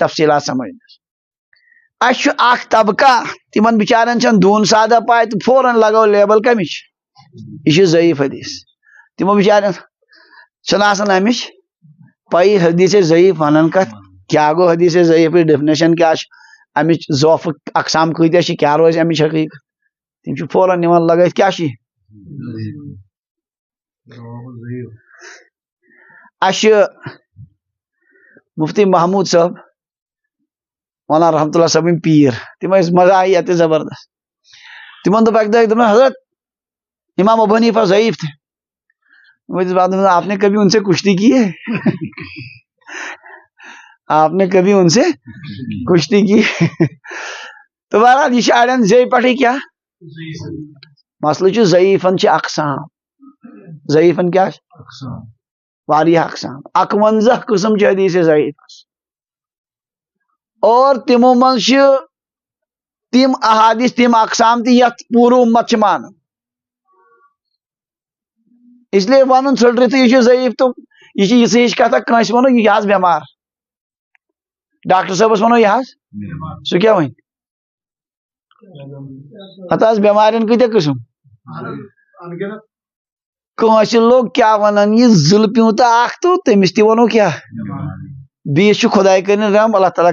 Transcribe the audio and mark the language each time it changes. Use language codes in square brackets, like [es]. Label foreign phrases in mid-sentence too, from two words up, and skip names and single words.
[ks] تفصیلات سمجھنس اسہِ چھُ اکھ طبقہ تِمن بِچارٮ۪ن چھنہٕ دوٗن سادہ پاے تہٕ فوراً لگٲو لیبل کمِچ یہ چھُ ضعیف حدیث تِمو بِچارٮ۪ن چھنہٕ آسان امِچ پایی حدیث ضعیف ونان کتھ کیٛاہ گوٚو حدیث ضعیفٕچ ڈیفنیشن کیٛاہ چھِ امِچ ضعفُک اقسام کۭتیاہ چھِ کیٛاہ روزِ امِچ حقیٖقت تِم چھِ فوراً نِوان لگٲوِتھ کیٛاہ چھِ اسہِ چھِ مفتی محموٗد صٲب مولانا رحمتہ اللہ صٲبٕنۍ پیٖر تِم ٲسۍ مزاحیہ تہِ زبردست تِمن دوٚپ اکہِ دۄہ دوٚپُن [ur] حضرت امام ابو حنیفہ ضعیف تھے آپ نے کبھی ان سے کشتی کی ہے آپ نے کبھی ان سے کشتی کی [ks] تو بہرحال یہ اڑین زی پٹھے کیا مسئلہ چھُ ضعیفن چھِ اقسام ضعیفن کیا واریاہ اقسام 51 قٕسم چھِ حدیث ضعیفس اور تِمو منٛز چھِ تِم احادیث تِم اقسام تہِ یتھ پوٗرٕ اُمت چھِ مانان [ur] اس لیے [ks] ونُن ژھٕڑرِتھٕے یہِ چھُ ضعیف تہٕ یہِ چھِ یِژھٕے ہِش کتھا کٲنٛسہِ ونو یہِ حظ بٮ۪مار ڈاکٹر صٲبس ونو یہِ حظ سُہ کیٛاہ وَنہِ ہتہٕ حظ بٮ۪مارٮ۪ن کۭتیاہ قٕسم کٲنٛسہِ لوٚگ کیٛاہ ونان یہِ ضِلہٕ پیوٗنٛتاہ اکھ تہٕ تٔمِس تہِ ونو کیٛاہ بیٚیِس چھُ خۄداے کٔرِنۍ رحم اللہ تعالیٰ